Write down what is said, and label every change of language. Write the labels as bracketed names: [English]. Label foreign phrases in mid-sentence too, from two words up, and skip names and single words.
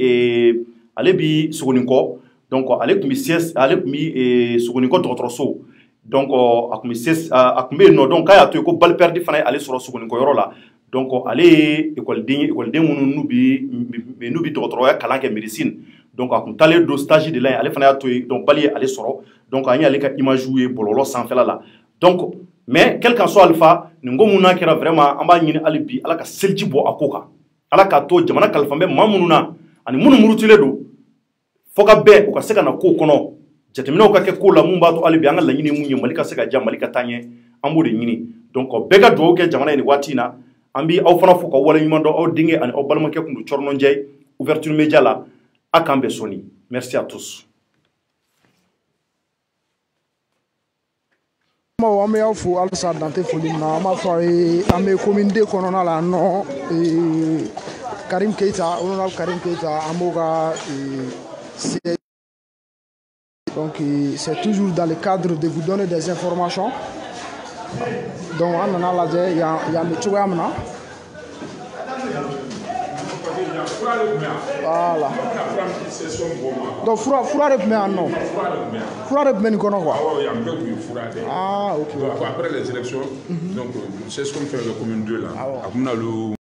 [Bambara] bi Sogonikɔ donc ale tun bɛ Sogonikɔ dɔgɔtɔrɔso donc a tun bɛ yen nɔ donc k'a y'a to yen ko [French] balle perdue [Bambara] fana ye ale sɔrɔ Sogonikɔ yɔrɔ la donc ale ye écoleden minnu n'u bɛ dɔgɔtɔrɔya kalan kɛ médecine donc a tun taalen don [French] stage de [Bambara] la yen ale fana y'a to yen donc bali ye ale sɔrɔ donc an y'ale ka image ye bɔlɔlɔ sanfɛla la donc [French] mais quel qu'en soit [Bambara] alpha nin ko mun n'a kɛra vraiment an b'a ɲini hali bi ala ka seliji bɔ a ko kan ala k'a to jamana kalifa bɛ maa minnu na ani minnu murutilen don fo ka bɛɛ u ka se ka na ko kɔnɔ jateminɛw ka kɛ ko la mun b'a to hali bi an ka laɲini mun ye Mali ka se ka ja Mali ka taa ɲɛ an b'o de ɲini donc bɛɛ ka dugawu kɛ jamana ye nin waati in na an bɛ aw fana fo ka wale ɲuman dɔn aw denkɛ ani aw balimakɛ kun don Cɔrɔnɔnjɛ [French] ouverture média [Bambara] la a k'an bɛɛ sɔnni [French] merci à tous. [Bambara] An bɛ aw fo halisa dante foli min na an b'a fɔ an bɛ commune 2 kɔnɔna la nɔ Karim Keita honorable Karim Keita an b'o ka [French] donc c'est toujours dans le cadre de vous donner des informations donc [Bambara] an nana lajɛ yan bɛ cogoya min na [French] voilà donc [Bambara] fura de tun bɛ yan nɔ fura de tun bɛ nin kɔnɔ [French] quoi ah ok après les élections donc c'est ce qu'on fait le commune 2 là